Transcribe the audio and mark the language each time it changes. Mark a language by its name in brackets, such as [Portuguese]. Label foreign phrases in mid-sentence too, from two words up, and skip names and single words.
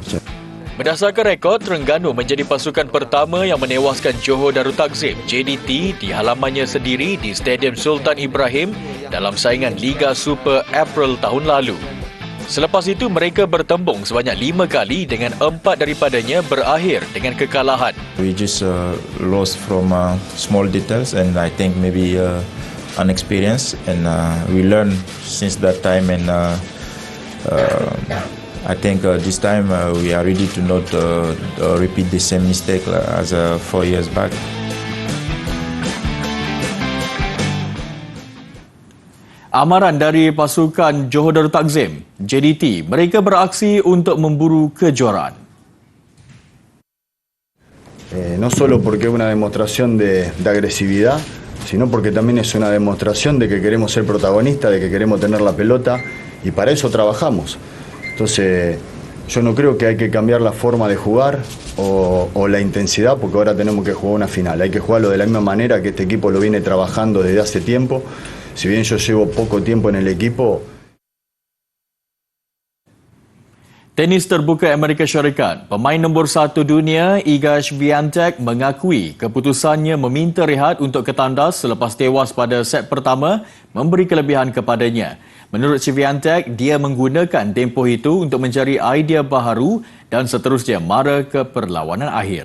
[Malay] Berdasarkan rekod, Terengganu menjadi pasukan pertama yang menewaskan Johor Darul Takzim JDT di halamannya sendiri di Stadium Sultan Ibrahim dalam saingan Liga Super April tahun lalu. Selepas itu mereka bertembung sebanyak 5 kali dengan 4 daripadanya berakhir dengan kekalahan. [English] We just lost from small details and I think maybe unexperienced and we learned since that time and I think this time we are ready to not repeat the same mistake as 4 years back. [Malay] Amaran dari pasukan Johor Darul Takzim JDT, mereka beraksi untuk memburu kejuaraan. [Spanish] No solo porque es una demostración de agresividad, sino porque también es una demostración de que queremos ser protagonistas, de que queremos tener la pelota y para eso trabajamos. Entonces, yo no creo que hay que cambiar la forma de jugar o la intensidad porque ahora tenemos que jugar una final. Hay que jugarlo de la misma manera que este equipo lo viene trabajando desde hace tiempo. Si bien yo llevo poco tiempo en el equipo. [Malay] Tenis terbuka Amerika Syarikat, pemain nombor 1 dunia Iga Swiatek mengakui keputusannya meminta rehat untuk ketandas selepas tewas pada set pertama memberi kelebihan kepadanya. Menurut Swiatek, dia menggunakan tempoh itu untuk mencari idea baharu dan seterusnya mara ke perlawanan akhir.